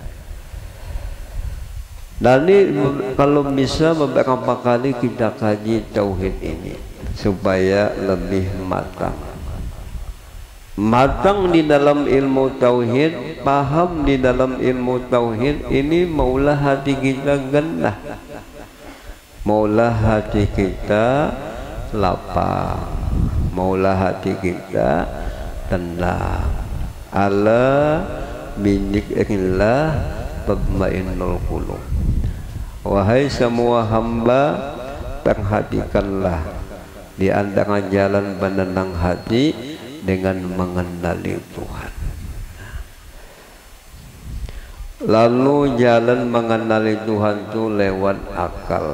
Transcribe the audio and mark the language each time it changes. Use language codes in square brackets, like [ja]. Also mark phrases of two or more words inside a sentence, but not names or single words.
[id] Dan ini kalau bisa beberapa kali kita kaji tauhid ini supaya lebih matang. Matang di dalam ilmu tauhid, paham di dalam ilmu tauhid ini maulah hati kita genah. Maulah hati kita lapang. Maulah hati kita tenang. [ar] ألا بذكر الله تطمئن القلوب. [id] Wahai semua hamba, perhatikanlah di antara jalan penenang hati dengan mengenali Tuhan. Lalu jalan mengenali Tuhan itu lewat akal.